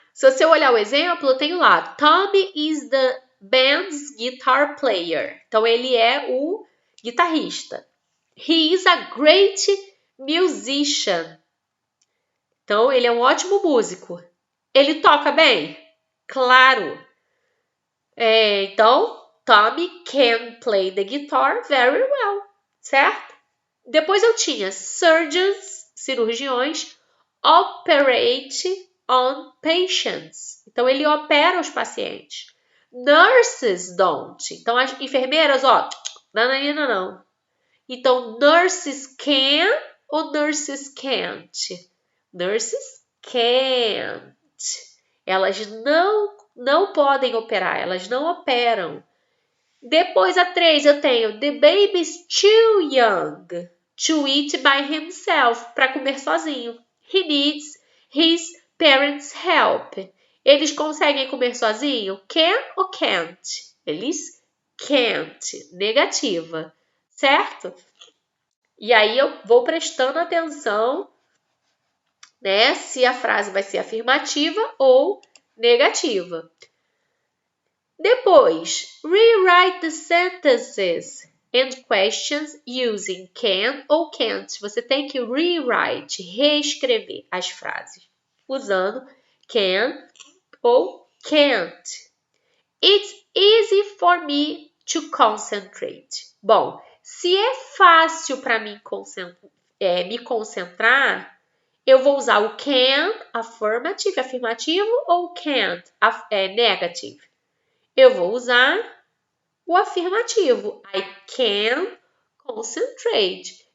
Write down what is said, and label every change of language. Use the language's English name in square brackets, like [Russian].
[Portuguese] Se você olhar o exemplo, eu tenho lá, [English] Tommy is the band's guitar player. [Portuguese] Então, ele é o guitarrista. [English] He is a great musician. [Portuguese] Então, ele é um ótimo músico. Ele toca bem? Claro. [English] Então, Tommy can play the guitar very well, certo? [Portuguese] Depois eu tinha surgeons, cirurgiões, [English] operate on patients. [Portuguese] Então, ele opera os pacientes. [English] Nurses don't. [Portuguese] Então, as enfermeiras, ó, não. [English] Então, nurses can ou nurses can't? Nurses can't. [Portuguese] Elas não podem operar, elas não operam. [English] Depois, a 3, eu tenho the baby is too young to eat by himself, [Portuguese] para comer sozinho. [English] He needs his parents' help. [Portuguese] Eles conseguem comer sozinho? Can ou can't? Eles can't, negativa, certo? E aí eu vou prestando atenção, né, se a frase vai ser afirmativa ou negativa. [English] Depois, rewrite the sentences and questions using can ou can't. [Portuguese] Você tem que rewrite, reescrever as frases usando can ou can't. [English] It's easy for me to concentrate. [Portuguese] Bom, se é fácil para mim me concentrar, eu vou usar o can, affirmative, afirmativo, ou can't, negative. Eu vou usar o afirmativo. [English] I can concentrate.